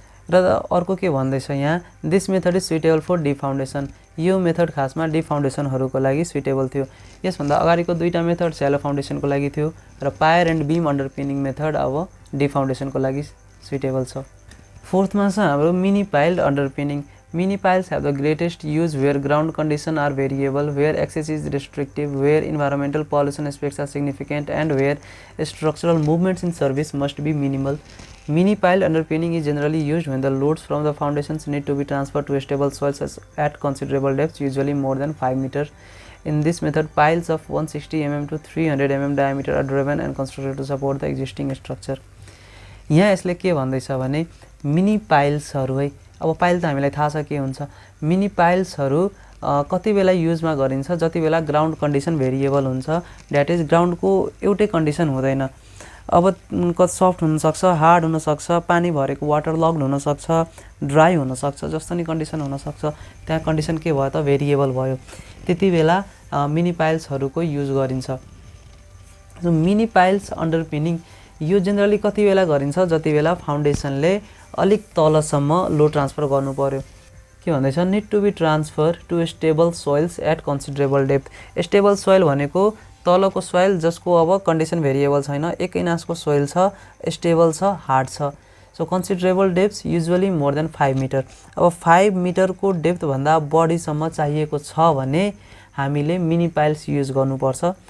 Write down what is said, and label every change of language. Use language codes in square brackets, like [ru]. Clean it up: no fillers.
[ne] र अर्को के भन्दैछ यहाँ, [en] This method is suitable for deep foundation. [ne] यो मेथड खासमा डिप फाउन्डेसनहरूको लागि सुइटेबल थियो। यसभन्दा अगाडिको दुईटा मेथड स्यालो फाउन्डेसनको लागि थियो र पायर एन्ड बिम अन्डरपिनिङ मेथड अब डिप फाउन्डेसनको लागि सुइटेबल छ। फोर्थमा छ हाम्रो mini piled अन्डरपिनिङ। [en] Mini piles have the greatest use where ground conditions are variable, where access is restrictive, where environmental pollution aspects are significant, and where structural movements in service must be minimal. Mini pile underpinning is generally used when the loads from the foundations need to be transferred to stable soils at considerable depths, usually more than 5 meters. In this method, piles of 160 mm to 300 mm diameter are driven and constructed to support the existing structure. [ne] यहाँ यसले के भन्दैछ भने mini पाइल्सहरु है, अब pile त हामीलाई थाहा छ के हुन्छ। मिनी पाइल्सहरु कति बेला युजमा गरिन्छ, जति बेला ग्राउन्ड कन्डिसन भेरिएबल हुन्छ, दैट इज ग्राउन्डको एउटै कन्डिसन हुँदैन। अब कति सफ्ट हुन सक्छ, हार्ड हुन सक्छ, पानी भरेको वाटर लग्ड हुन सक्छ, ड्राई हुन सक्छ, जस्तो नि कन्डिसन हुन सक्छ। त्यहाँ कन्डिसन के भयो त भेरिएबल भयो। त्यति बेला मिनी पाइल्सहरूको युज गरिन्छ। सो मिनी पाइल्स अन्डरपिनिङ यो जेनरली कति बेला गरिन्छ, जति बेला फाउन्डेसनले अलिक तलसम्म लोड ट्रान्सफर गर्नु पर्यो। के भन्दैछ, [en] Need to be transfer to stable soils at considerable depth. [ne] Stable soil भनेको तलको सोइल जसको अब कन्डिसन भेरिएबल छैन, 1 इन्चको सोइल छ, स्टेबल छ, हार्ड छ। So [en] Considerable depth usually more than 5 meter. [ne] अब 5 मिटरको डेप्थ भन्दा बढीसम्म चाहिएको छ भने हामीले मिनी पाइल्स युज गर्नुपर्छ।